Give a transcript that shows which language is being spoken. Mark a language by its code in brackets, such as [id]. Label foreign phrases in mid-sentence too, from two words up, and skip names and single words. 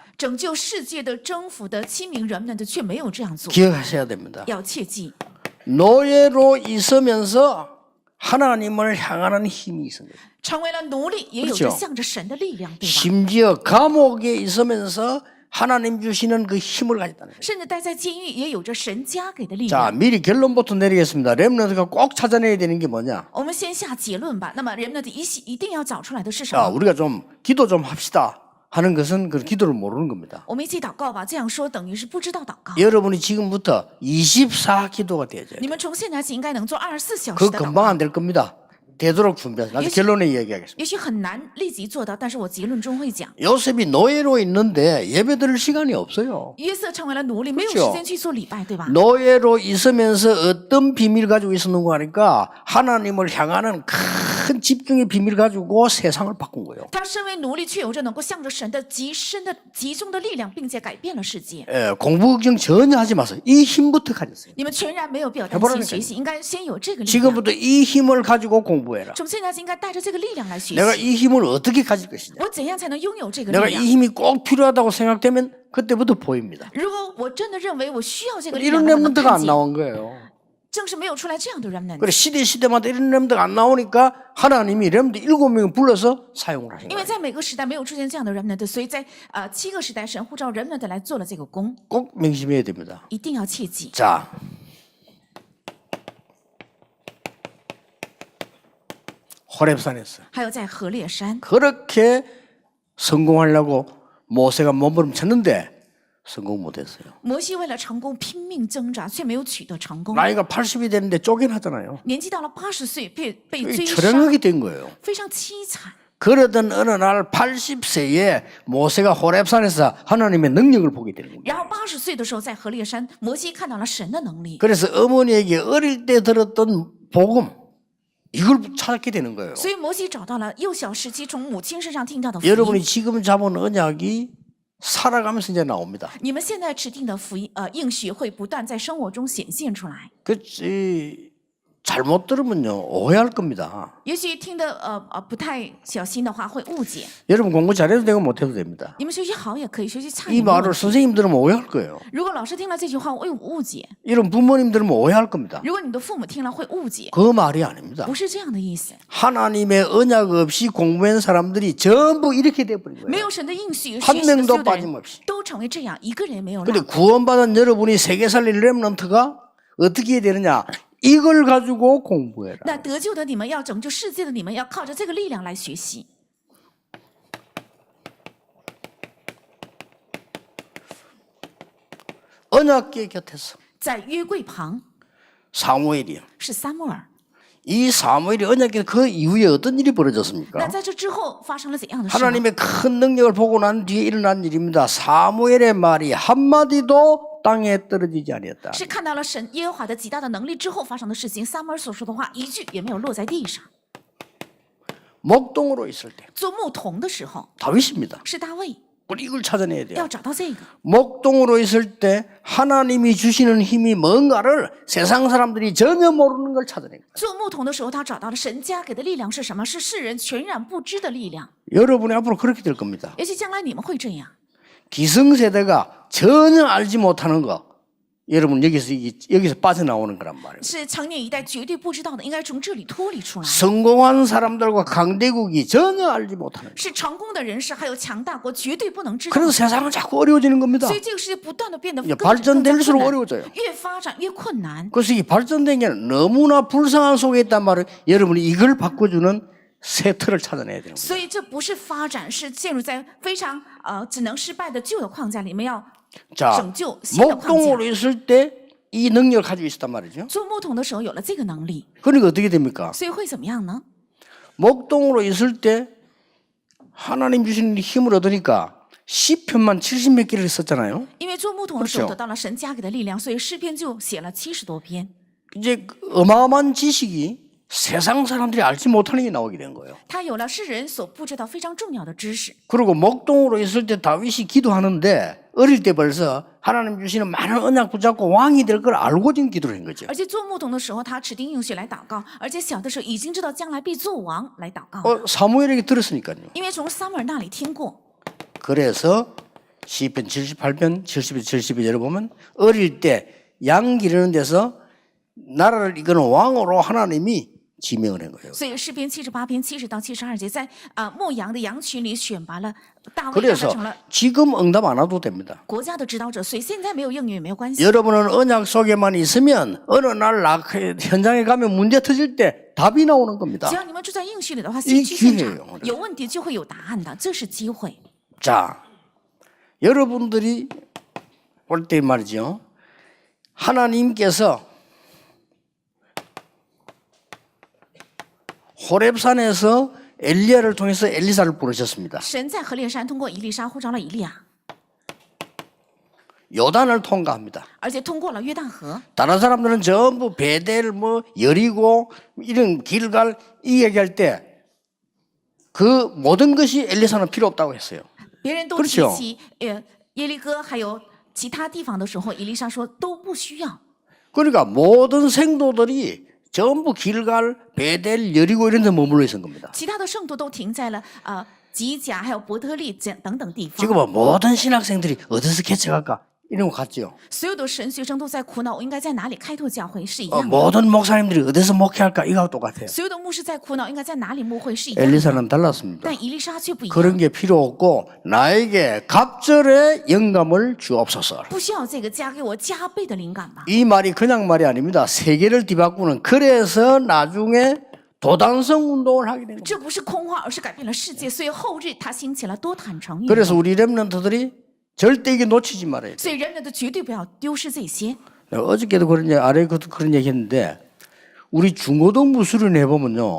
[zh] 拯救世界的征服的7名人们的却没有这样做， [ko] 기억하셔야 됩니다. [zh] 要切记， [ko] 노예로 있으면서 하나님을 향하는 힘이 있습니다. [zh] 成为了奴隶也有着 [ko] 그렇죠 [zh] 向着神的力量，对吧？ [ko] 심지어 감옥에 있으면서 하나님 주시는 그 힘을 가졌다는 거예요. [zh] 甚至待在监狱也有着神加给的力 [ko] 자, [zh] 量。 [ko] 미리 결론부터 내리겠습니다. 렘넌트가 꼭 찾아내야 되는 게 뭐냐? [zh] 我们先下结论吧。那么人们的一定要找出来的是什 [ko] 자, [zh] 么？ [ko] 우리가 좀 기도 좀 합시다 하는 것은 그 기도를 모르는 겁니다. [zh] 我们一起祷告吧。这样说等于是不知道祷告。 [ko] 여러분이 지금부터 24 기도가 되어져요. [zh] 你们从现在起应该能做24小时 [ko] 그거 [zh] 的祷 [ko] 금방 [zh] 告。 [ko] 안 될 겁니다. 되도록 준비하세요. 나중에 결론에 이야기하겠습니다. [zh] 也许很难立即做到，但是我结论中会讲。 [ko] 요셉이 노예로 있는데 예배 드릴 시간이 없어요. [zh] 约瑟成为了奴隶，没有 [ko] 그렇죠 [zh] 时间去做礼拜，对吧？ [ko] 노예로 있으면서 어떤 비밀 가지고 있었는가 하니까 하나님을 향하는 큰 집중의 비밀 가지고 세상을 바꾼 거예요. [zh] 他身为奴隶，却有着能够向着神的极深的集中的力量，并且改变了世界。 [ko] 예, 공부 걱정 전혀 하지 마세요. 이 힘부터 가졌어요. [zh] 你们全然没有必要担 [ko] 해보라니까요 [zh] 心学习，应该先有这个力量。 [ko] 지금부터 이 힘을 가지고 공부해라. [zh] 从现在起应该带着这个力量来学 [ko] 내가 [zh] 习。 [ko] 이 힘을 어떻게 가질 것이냐. [zh] 我怎样才能拥有这个 [ko] 내가 [zh] 力 [ko] 이 [zh] 量？ [ko] 힘이 꼭 필요하다고 생각되면 그때부터 보입니다. [zh] 如果我真的认为我需要这个力量 [ko] 이런 [zh] 的话，能 [ko] 렘넌트가 [zh] 看 [ko] 안 [zh] 见， [ko] 나온 거예요. [zh] 正是没有出来这样的人们。 [ko] 그래 시대마다 이런 렘넌트가 안 나오니까 하나님이 렘넌트 7명을 불러서 사용을 하신 [zh] 因为 [ko] 거예요. [zh] 在每个时代没有出现这样的人们的，所以在7个时代，神呼召人们的来做了这个工， [ko] 꼭 명심해야 됩니다. [zh] 一定要切记。 [ko] 자, 호렙산에서 [zh] 还有在河烈山， [ko] 그렇게 성공하려고 모세가 몸부림쳤는데 성공 못했어요. [zh] 摩西为了成功拼命挣扎，却没有取得成功。 [ko] 나이가 80이 됐는데 쫓겨나잖아요. [zh] 年纪到了80岁，被追杀， [ko] 철형하게 된 거예요. [zh] 非常凄惨。 [ko] 그러던 어느 날 80세에 모세가 호렙산에서 하나님의 능력을 보게 되는 겁니다. [zh] 然后80岁的时候，在河烈山，摩西看到了神的能力， [ko] 그래서 어머니에게 어릴 때 들었던 복음 이걸 찾게 되는 거예요. [zh] 所以摩西找到了幼小时期从母亲身上听到的福音。 [ko] 여러분이 지금 잡은 언약이 살아가면서 이제 나옵니다. [zh] 你们现在指定的福音应许会不断在生活中显现出来。 [ko] 잘못 들으면요 오해할 겁니다. [zh] 也许听的不太小心的话会误解。 [ko] 여러분 공부 잘해도 되고 못해도 됩니다. [zh] 你们学习好也可以，学习差 [ko] 이 [zh] 也没有问 [ko] 말을 [zh] 题。 [ko] 선생님 들으면 오해할 거예요. [zh] 如果老师听了这句话会误解， [ko] 이런 부모님 들으면 오해할 겁니다. [zh] 如果你的父母听了会误解， [ko] 그 말이 아닙니다. [zh] 不是这样的意思。 [ko] 하나님의 언약 없이 공부한 사람들이 전부 이렇게 돼버린 [zh] 没 [ko] 거예요. [zh] 有神的应许， [ko] 한 [zh] 学习的 [ko] 명도 [zh] 所有的人 [ko] 빠짐없이. [zh] 都成为这样，一个人也没有 [ko] 근데 [zh] 落。 [ko] 구원받은 여러분이 세계 살릴 렘넌트가 어떻게 해야 되느냐? 이걸 가지고 공부해라. [zh] 那得救的你们要拯救世界的你们要靠着这个力量来学习。 [ko] 언약궤 곁에서 [zh] 在约柜旁 [ko] 사무엘이요. [zh] 是撒母耳。 [ko] 이 사무엘이 언약궤 그 이후에 어떤 일이 [zh] 那 [ko] 벌어졌습니까? [zh] 在这之后发生了怎样的事呢？ [ko] 하나님의 큰 능력을 보고 난 뒤에 일어난 일입니다. 사무엘의 말이 한마디도 땅에 떨어지지 아니었다. [zh] 是看到了神耶和华的极大的能力之后发生的事情。撒母耳所说的话一句也没有落在地上。 [ko] 목동으로 있을 때 [zh] 做牧童的时候 [ko] 다윗입니다. [zh] 是大卫， [ko] 우리 이걸 찾아내야 돼요. [zh] 要找到这个。 [ko] 목동으로 있을 때 하나님이 주시는 힘이 뭔가를 세상 사람들이 전혀 모르는 걸 찾아낸 거예요. [zh] 做牧童的时候，他找到了神加给的力量是什么？是世人全然不知的力量。 [ko] 여러분이 앞으로 그렇게 될 겁니다. [zh] 也许将来你们会这样。 [ko] 기성세대가 전혀 알지 못하는 거 여러분 여기서 빠져나오는 거란 말이에요. [zh] 是成年一代绝对不知道的，应该从这里脱离出来。 [ko] 성공한 사람들과 강대국이 전혀 알지 못하는 거. [zh] 是成功的人士还有强大国绝对不能知道。 [ko] 그래서 세상은 자꾸 어려워지는 겁니다. [zh] 所以这个世界不断的变得 [ko] 이제 [zh] 更加 [ko] 발전될수록 [zh] 困难， [ko] 어려워져요. [zh] 越发展越困难。 [ko] 그래서 이 발전된 게 너무나 불쌍한 속에 있단 말을 여러분이 이걸 바꿔주는 새 틀을 찾아내야 되는 거예요. [zh] 所以这不是发展，是陷入在非常只能失败的旧的框架里面，要 [ko] 자, [zh] 拯救新的框架。 [ko] 목동으로 있을 때 이 능력을 가지고 있었단 말이죠. [zh] 做牧童的时候有了这个能力， [ko] 그러니까 어떻게 됩니까? [zh] 所以会怎么样呢？ [ko] 목동으로 있을 때 하나님 주시는 힘을 얻으니까 시편만 70몇 개를 썼잖아요. [zh] 因为做牧童的时候 [ko] 그렇죠 [zh] 得到了神加给的力量，所以诗篇就写了70多篇。 [ko] 이제 어마어마한 지식이 세상 사람들이 알지 못하는 게 나오게 된 거예요. [zh] 他有了世人所不知道非常重要的知识。 [ko] 그리고 목동으로 있을 때 다윗이 기도하는데 어릴 때 벌써 하나님 주시는 많은 언약 붙잡고 왕이 될 걸 알고 지금 기도를 한 거죠. [zh] 而且做牧童的时候，他指定应许来祷告，而且小的时候已经知道将来必做王来祷告， [ko] 사무엘에게 들었으니까요. [zh] 因为从撒母耳那里听过。 [ko] 그래서 시편 78편 70편 72 열어보면 어릴 때 양 기르는 데서 나라를 이끄는 왕으로 하나님이 지명을 한 거예요. [zh] 所以诗篇78篇70到72节，在牧羊的羊群里选拔了大卫，让他 [ko] 그래서 [zh] 成了 [ko] 지금 응답 안 와도 됩니다. [zh] 国家的指导者。所以现在没有应允也没有关系。 [ko] 여러분은 언약 속에만 있으면 어느 날 현장에 가면 문제 터질 때 답이 나오는 겁니다. [zh] 只要你们住在应许里的话， [ko] 이 [zh] 去现 [ko] 기회예요 [zh] 场有问题就会有答案的，这是机会。 [ko] 자, 여러분들이 볼 때 말이죠. 하나님께서 호렙산에서 엘리야를 통해서 엘리사를 부르셨습니다. [zh] 神在何烈山通过以利沙呼召了以利亚， [ko] 요단을 통과합니다. [zh] 而且通过了约旦河。 [ko] 다른 사람들은 전부 베델 여리고 이런 길갈 이 얘기할 때 그 모든 것이 엘리사는 필요 없다고 했어요. [zh] 别人都 [ko] 그렇죠 [zh] 提起耶利哥还有其他地方的时候，以利沙说都不需要。 [ko] 그러니까 모든 생도들이 전부 길갈 베델 여리고 이런 데 머물러 있는 겁니다. [zh] 其他的圣徒都停在了吉甲还有伯特利等等地方。 [ko] 지금 모든 신학생들이 어디서 개척할까 이런 거 같죠. [zh] 所有的神学生都在苦恼，我应该在哪里开拓教会是一样的。 [ko] 모든 목사님들이 어디서 목회할까 이거하고 똑같아요. [zh] 所有的牧师在苦恼，应该在哪里牧会是一样的。 [ko] 엘리사는 달랐습니다. [zh] 但以利沙却不一样， [ko] 그런 게 필요 없고 나에게 갑절의 영감을 주옵소서. [zh] 不需要这个，加给我加倍的灵感吧。 [ko] 이 말이 그냥 말이 아닙니다. 세계를 뒤바꾸는 그래서 나중에 도단성 운동을 하게 되는 거예요. [zh] 这不是空话，而是改变了世界。所以后日他兴起了多坦诚运 [ko] 그래서 [zh] 动。 [ko] 우리 렘넌트들이 절대 이게 놓치지 말아야 돼요. [zh] 所以人们的绝对不要丢失这些。 [ko] 내가 어저께도 그런 얘기, 아래에도 그런 얘기 했는데 우리 중고등 무술을 해보면요.